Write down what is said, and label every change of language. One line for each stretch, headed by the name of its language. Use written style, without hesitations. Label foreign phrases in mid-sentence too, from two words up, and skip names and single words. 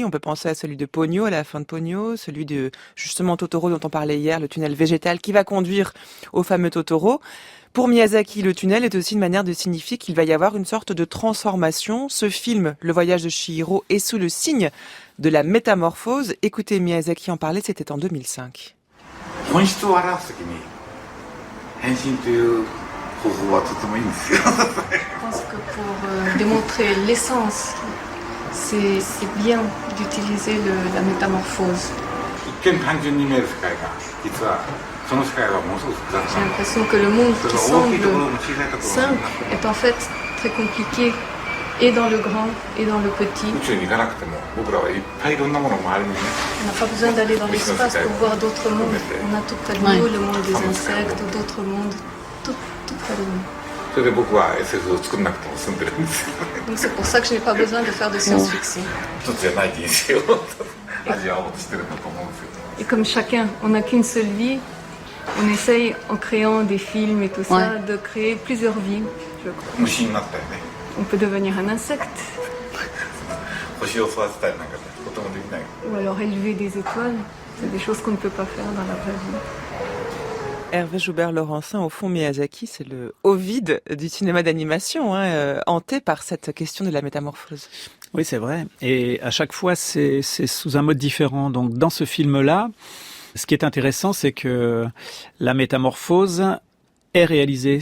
French: On peut penser à celui de Ponyo, à la fin de Ponyo, celui de justement Totoro dont on parlait hier, le tunnel végétal qui va conduire au fameux Totoro. Pour Miyazaki, le tunnel est aussi une manière de signifier qu'il va y avoir une sorte de transformation. Ce film, Le voyage de Chihiro, est sous le signe de la métamorphose. Écoutez Miyazaki en parler, c'était en 2005.
Japanese: 本質を表すときに変身という方法はとてもいいんですよ。
French: Je pense que pour démontrer l'essence, c'est bien d'utiliser la métamorphose.
Japanese: 一見単純に見える世界が実はその世界はものすごく複雑
French: J'ai
Japanese: なの。
French: l'impression que le monde
Japanese: そ
French: qui
Japanese: の大きいところ
French: semble
Japanese: も小さいところも
French: simple est en fait très compliqué, et dans le grand et dans le petit.
Japanese: 宇宙に行かなくても僕らはいっぱいいろんなものを周りにね。
French: On n'a pas besoin d'aller dans l'espace pour voir d'autres mondes. On a tout près de nous, le monde des insectes, d'autres mondes, tout près de nous.
Japanese: それで僕は SF を作んなくても済んでるんですよね。
French: Donc c'est pour ça que je n'ai pas besoin de faire de science-fiction.
Japanese: 一つじゃない人生を味わおうとしてるんだと思うんですよ。
French: Et comme chacun, on n'a qu'une seule vie, on essaye en créant des films et tout ça, de créer plusieurs vies, je crois.
Japanese: 虫になったりね。
French: On peut devenir un insecte,
Japanese: 星を育てたりなんかとてもできない。
French: ou alors élever des étoiles. C'est des choses qu'on ne peut pas faire dans la vraie vie. Hervé Joubert-Laurencin, au fond, Miyazaki, c'est le Ovide du cinéma d'animation, hanté par cette question de la métamorphose. Oui, c'est vrai. Et à chaque fois, c'est sous un mode différent. Donc, dans ce film-là, ce qui est intéressant, c'est que la métamorphose est réalisée.